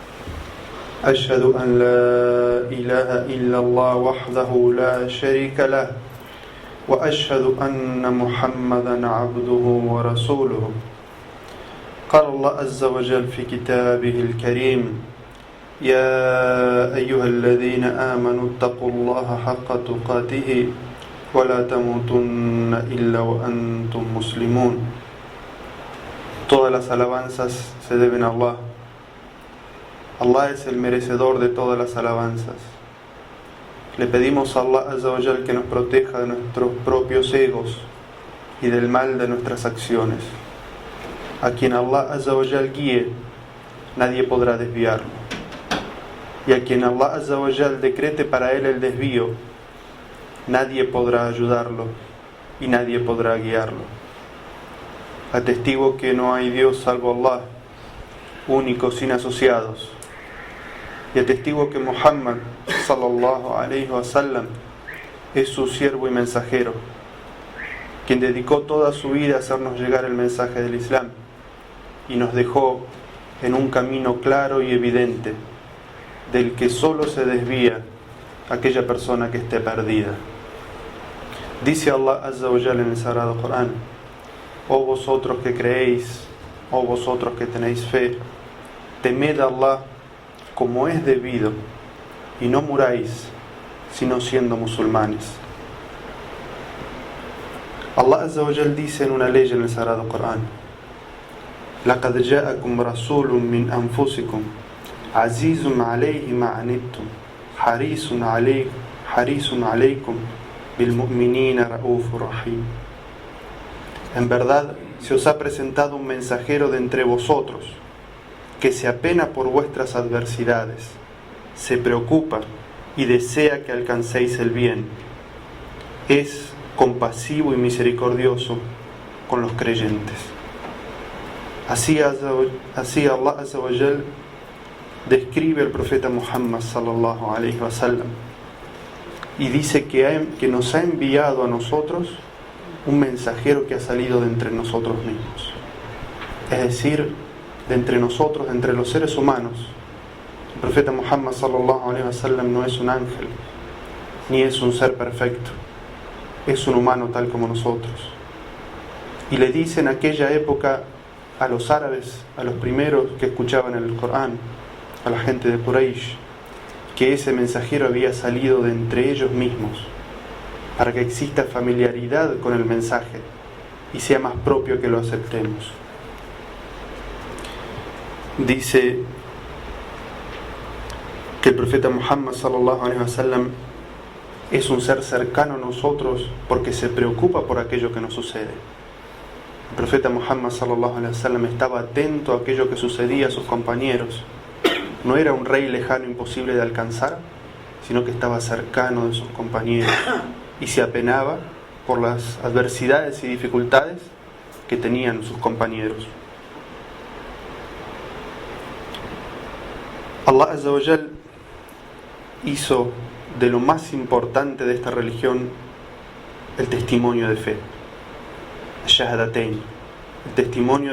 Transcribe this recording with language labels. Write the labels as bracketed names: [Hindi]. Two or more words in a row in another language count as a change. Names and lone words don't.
[Arabic] أشهد أن لا إله إلا الله وحده لا شريك له وأشهد أن محمدا عبده ورسوله. قال الله عز وجل في كتابه الكريم: يا أيها الذين آمنوا اتقوا الله حق تقاته ولا تموتن إلا وأنتم مسلمون. [Spanish] Todas las alabanzas se deben a Allah. Allah es el merecedor de todas las alabanzas. Le pedimos a [Arabic] الله عز وجل [Spanish] que nos proteja de nuestros propios egos y del mal de nuestras acciones. A quien [Arabic] الله عز وجل [Spanish] guíe, nadie podrá desviarlo. Y a quien [Arabic] الله عز وجل [Spanish] decrete para él el desvío, nadie podrá ayudarlo y nadie podrá guiarlo. Atestigo que no hay Dios salvo Allah, único sin asociados. Y atestigo que Muhammad [Arabic] صلى الله عليه وسلم [Spanish] es su siervo y mensajero, quien dedicó toda su vida a hacernos llegar el mensaje del Islam y nos dejó en un camino claro y evidente del que solo se desvía aquella persona que esté perdida. Dice [Arabic] الله عز وجل [Spanish] en el Sagrado Corán: oh vosotros que creéis, oh vosotros que tenéis fe, temed a Allah como es debido y no muráis sino siendo musulmanes. [Arabic] الله عز وجل [Spanish] dice en una ley en el Sagrado Corán: [Arabic] لَقَدْ جَاءَكُمْ رَسُولٌ مِّنْ أَنفُسِكُمْ عَزِيزٌ عَلَيْهِ مَا عَنِتُّمْ حَرِيصٌ عَلَيْكُمْ بِالْمُؤْمِنِينَ رَءُوفٌ رَحِيمٌ. [Spanish] En verdad se os ha presentado un mensajero de entre vosotros que se apena por vuestras adversidades, se preocupa y desea que alcancéis el bien. Es compasivo y misericordioso con los creyentes. Así [Arabic] الله عز وجل [Spanish] describe al profeta Muhammad [Arabic] صلى الله عليه وسلم [Spanish] y dice que nos ha enviado a nosotros un mensajero que ha salido de entre nosotros mismos, es decir, de entre nosotros, de entre los seres humanos. El profeta Muhammad [Arabic] صلى الله عليه وسلم [Spanish] no es un ángel, ni es un ser perfecto, es un humano tal como nosotros. Y le dice en aquella época a los árabes, a los primeros que escuchaban el Corán, a la gente de Quraysh, que ese mensajero había salido de entre ellos mismos, para que exista familiaridad con el mensaje y sea más propio que lo aceptemos. Dice que el profeta Muhammad [Arabic] صلى الله عليه وسلم [Spanish] es un ser cercano a nosotros porque se preocupa por aquello que nos sucede. El profeta Muhammad [Arabic] صلى الله عليه وسلم [Spanish] estaba atento a aquello que sucedía a sus compañeros. No era un rey lejano imposible de alcanzar, sino que estaba cercano de sus compañeros y se apenaba por las adversidades y dificultades que tenían sus compañeros. [Arabic] الله عز وجل [Spanish] hizo de lo más importante de esta religión el testimonio de fe, Shahadatain, el testimonio